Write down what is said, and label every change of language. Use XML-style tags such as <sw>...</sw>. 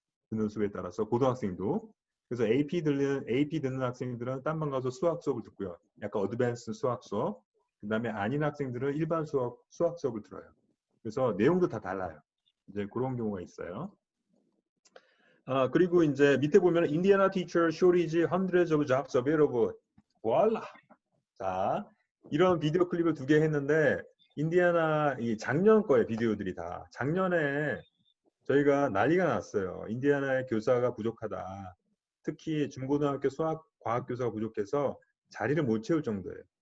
<ko>듣는 수업에 따라서 고등학생도. 그래서 AP 듣는 학생들은 딴 반 가서 수학 수업을 듣고요. 약간 어드밴스 수학 수업. 그 다음에 아닌 학생들은 일반 수학 수업을 들어요. 그래서 내용도 다 달라요. 이제 그런 경우가 있어요. 그리고 이제 밑에 보면</ko> <en>Indiana teacher shortage hundreds of jobs available.</en> <fr>voila.</fr> <ko>자, 이런 비디오 클립을 2개 했는데 인디애나 이 작년 거에 비디오들이 다 작년에 저희가 난리가 났어요. 인디애나의 교사가 부족하다. 특히 중고등학교 수학 과학 교사가 부족해서 자리를 못 채울 정도예요.</ko>